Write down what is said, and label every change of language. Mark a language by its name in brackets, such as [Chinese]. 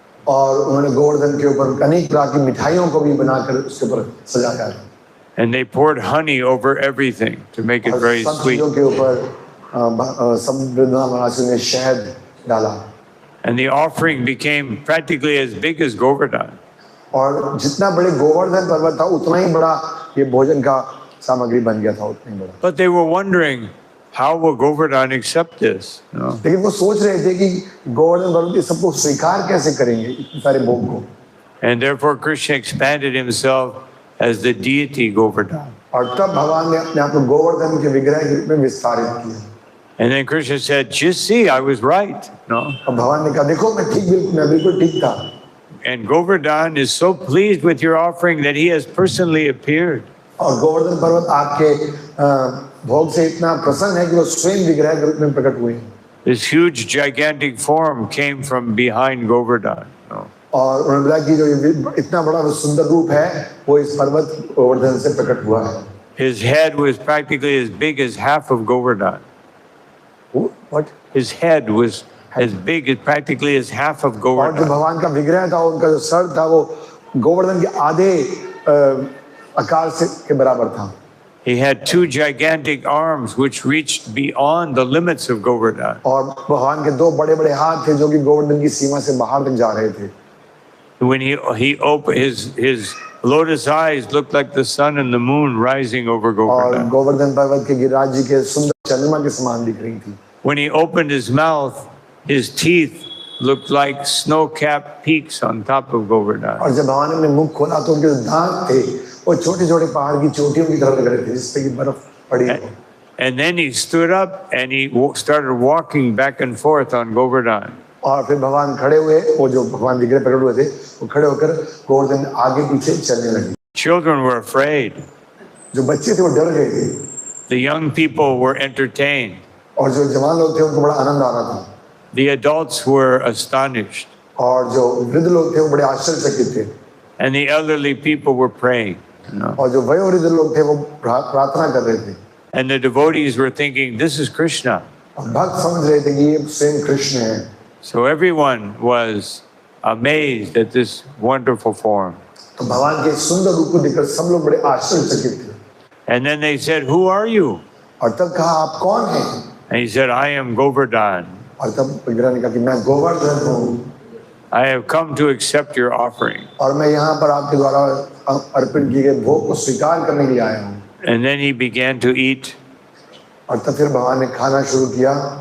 [Hindi] और उन्होंने गोवर्धन के ऊपर अनेक प्रकार की मिठाइयों को भी बनाकर उसके ऊपर सजाया है। [English] And they poured honey over everything to make it [Hindi] और [English] very [Hindi] सब [English] sweet. [Hindi] चीजों के ऊपर समृद्ध महाराज ने शहद डाला। [English] And the offering became practically as big as Govardhan. [Hindi] और जितना बड़े गोवर्धन पर्वत था उतना ही बड़ा ये भोजन का सामग्री बन गया था उतना ही बड़ा। [English] But they were wondering, how will Govardhan accept this? You know? [Hindi] लेकिन वो सोच रहे थे कि गोवर्धन पर्वत ये सबको स्वीकार कैसे करेंगे इतने सारे भोग को। [English] And therefore Krishna expanded himself as the deity Govardhan. [Hindi] और तब भगवान ने अपने आप को गोवर्धन के विग्रह के रूप में विस्तारित किया। [English] And then Krishna said, just see, I was right. No? [Hindi] और भगवान ने कहा देखो मैं बिल्कुल ठीक था। [English] And Govardhan is so pleased with your offering that he has personally appeared. [Hindi] और गोवर्धन पर्वत आपके भोग से इतना प्रसन्न है कि वो स्वयं विग्रह के रूप में प्रकट हुए हैं। [English] This huge gigantic form came from behind Govardhan. No? [Hindi] और उन्होंने बोला कि जो ये इतना बड़ा सुंदर रूप है वो इस पर्वत गोवर्धन से प्रकट हुआ है। [English] His head was practically as big as half of Govardhan. What? His head was as big as practically as half of [Hindi] और जो [English] Govardhan. [Hindi] भगवान का विग्रह था उनका जो सर था वो गोवर्धन के आधे आकार से के बराबर था। [English] He had two gigantic arms which reached beyond the limits of Govardhan. [Hindi] और भगवान के दो बड़े बड़े हाथ थे जो कि गोवर्धन की सीमा से बाहर तक जा रहे थे। [English] When he opened his lotus eyes looked like the sun and the moon rising over [Hindi] और [English] Govardhan. [Hindi] गोवर्धन पर्वत के गिरिराज जी के सुंदर चंद्रमा के समान दिख रही थी। [English] When he opened his mouth, his teeth looked like snow-capped peaks on top of Govardhan. [Hindi] और जब भगवान ने अपने मुख खोला तो उनके जो दांत थे वो छोटे छोटे पहाड़ की चोटियों की तरह लग रहे थे जिस पे की बर्फ पड़ी हो। [English] And then he stood up and he started walking back and forth on Govardhan. [Hindi] और फिर भगवान खड़े हुए वो जो भगवान विग्रह प्रकट हुए थे वो खड़े होकर गोवर्धन आगे पीछे चलने लगे। [English] Children were afraid. [Hindi] जो बच्चे थे वो डर गए थे [English] The young people were entertained. [Hindi] और जो जवान लोग थे उनको बड़ा आनंद आ रहा था [English] The adults were astonished. [Hindi] और जो वृद्ध लोग थे वो बड़े आश्चर्यचकित थे [English] And the elderly people were praying. You know? [Hindi] और जो वयोवृद्ध लोग थे वो प्रार्थना कर रहे थे [English] And the devotees were thinking, this is Krishna. [Hindi] और भक्त समझ रहे थे कि ये स्वयं कृष्ण है। [English] So everyone was amazed at this wonderful form. [Hindi] तो भगवान के सुंदर रूप को देखकर सब लोग बड़े आश्चर्यचकित थे [English] And then they said, who are you? [Hindi] और तब कहा आप कौन हैं? [English] And he said, I am Govardhan. [Hindi] और तब विग्रह ने कहा कि मैं गोवर्धन हूँ [English] I have come to accept your offering. [Hindi] और मैं यहाँ पर आपके द्वारा अर्पित किए गए भोग को स्वीकार करने के लिए आया हूँ। [English] And then he began to eat. [Hindi] और तब फिर भगवान ने खाना शुरू किया